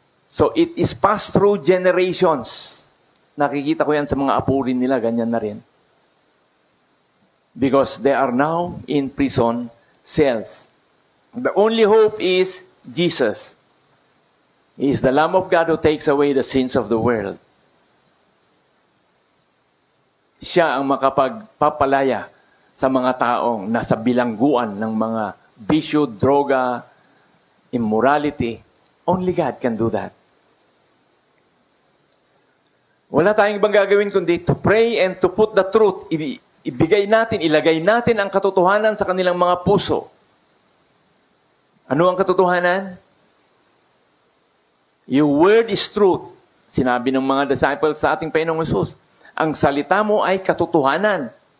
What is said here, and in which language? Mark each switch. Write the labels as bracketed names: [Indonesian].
[English] So, it is passed through generations. [Filipino] Nakikita ko yan sa mga apo rin nila, ganyan na rin. [English] Because they are now in prison cells. The only hope is Jesus. He is the Lamb of God who takes away the sins of the world. [Filipino] Siya ang makapagpapalaya sa mga taong nasa bilangguan ng mga bisyo, droga, immorality. [English] Only God can do that. [Filipino] Wala tayong ibang gagawin kundi [English] to pray and to put the truth. [Filipino] Ibigay natin, ilagay natin ang katotohanan sa kanilang mga puso. Ano ang katotohanan? [English] Your word is truth. [Filipino] Sinabi ng mga disciples sa ating Panginoong Hesus, ang salita mo ay katotohanan.